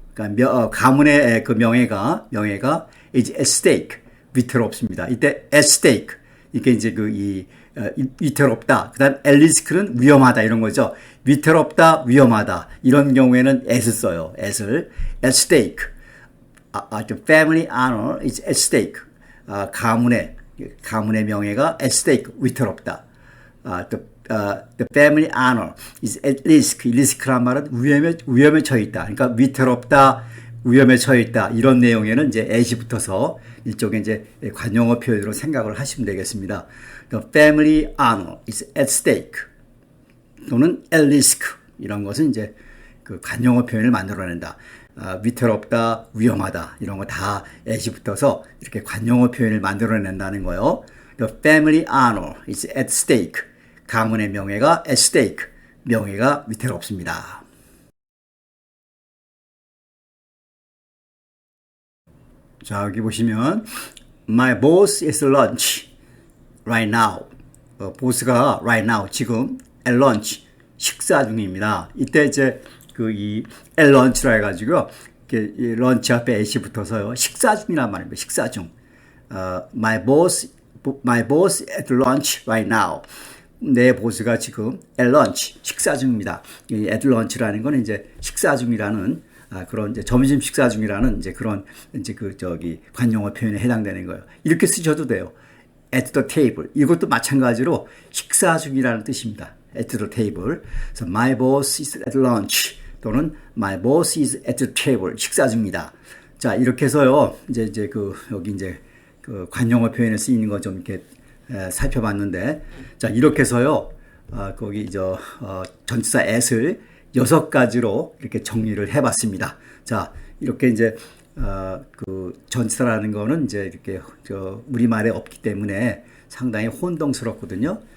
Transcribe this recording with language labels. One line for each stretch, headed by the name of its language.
Korean: 그러니까 가문의 그 명예가
English: is at stake.
Korean: 위태롭습니다. 이때 at stake. 이게 이제 위태롭다. 그다음 at risk는 위험하다 이런 거죠. 위태롭다, 위험하다. 이런 경우에는 at을 써요. at을 at stake.
English: The family honor is at stake.
Korean: 가문의 명예가 at stake, 위태롭다.
English: the family honor is at risk.
Korean: 리스크란 말은 위험에 처해 있다. 그러니까 위태롭다, 위험에 처해 있다. 이런 내용에는 이제 at이 붙어서 일종의 이제 관용어 표현으로 생각을 하시면 되겠습니다.
English: The family honor is at stake. 또는 at risk.
Korean: 이런 것은 이제 그 관용어 표현을 만들어낸다. 위태롭다, 위험하다. 이런 거 다 at이 붙어서 이렇게 관용어 표현을 만들어낸다는 거예요.
English: The family honor is at stake.
Korean: 가문의 명예가 at stake. 명예가 위태롭습니다.
English: 자, 여기 보시면 My boss is lunch right now.
Korean: 보스가
English: right now
Korean: 지금 at lunch 식사 중입니다. 이때 이제 그 이 at lunch라 해가지고요. 이 런치 앞에 at이 붙어서요. 식사 중이란 말입니다. 식사 중.
English: My boss at lunch right now.
Korean: 내 보스가 지금 at lunch 식사 중입니다. 이 at lunch라는 건 이제 식사 중이라는 그런 이제 점심 식사 중이라는 이제 그런 이제 그 저기 관용어 표현에 해당되는 거예요. 이렇게 쓰셔도 돼요.
English: at the table.
Korean: 이것도 마찬가지로 식사 중이라는 뜻입니다.
English: at the table. 그래서 my boss is at lunch 또는 my boss is at the table.
Korean: 식사 중이다. 자, 이렇게 해서요. 이제 그 여기 이제 그 관용어 표현에 쓰이는 거 좀 이렇게 살펴봤는데, 자, 이렇게 해서요. 거기 전치사 at을 6가지로 이렇게 정리를 해봤습니다. 자, 이렇게 이제 그 전치사라는 거는 이제 이렇게 우리말에 없기 때문에 상당히 혼동스럽거든요.